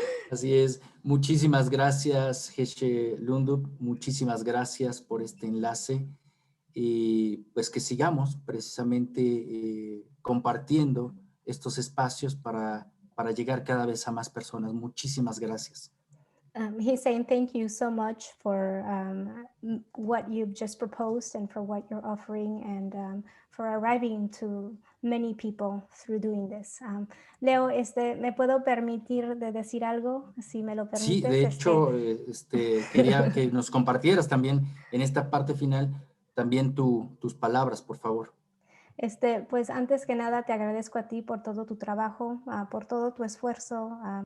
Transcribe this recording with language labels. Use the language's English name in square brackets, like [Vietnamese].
[Spanish] Así es. Muchísimas gracias, Geshe Lhundup. Muchísimas gracias por este enlace. Y pues que sigamos precisamente compartiendo estos espacios para llegar cada vez a más personas. Muchísimas gracias. [English] He's saying thank you so much for what you've just proposed and for what you're offering and for arriving to many people through doing this. [Spanish] Leo, ¿me puedo permitir de decir algo? Si me lo permites. Sí, de hecho, quería que nos compartieras también en esta parte final también tus palabras, por favor. Pues antes que nada te agradezco a ti por todo tu trabajo, por todo tu esfuerzo.